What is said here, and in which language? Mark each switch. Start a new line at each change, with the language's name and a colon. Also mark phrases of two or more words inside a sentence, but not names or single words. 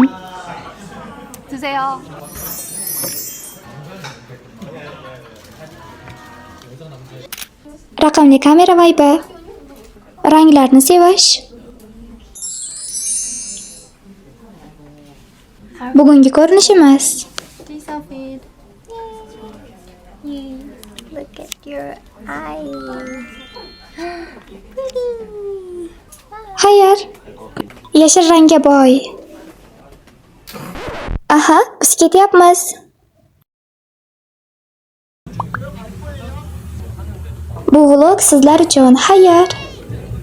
Korean: 드세요.
Uzbek: Raqamli kamera vaybi. Ranglarni sevish. Bugungi ko'rinishimiz.
English: Piece of it. Look at your eyes.
Uzbek: Xayr. Yashil rangga boy. Aha, biz ketyapmiz. Bu vlog sizlar uchun. Xayr.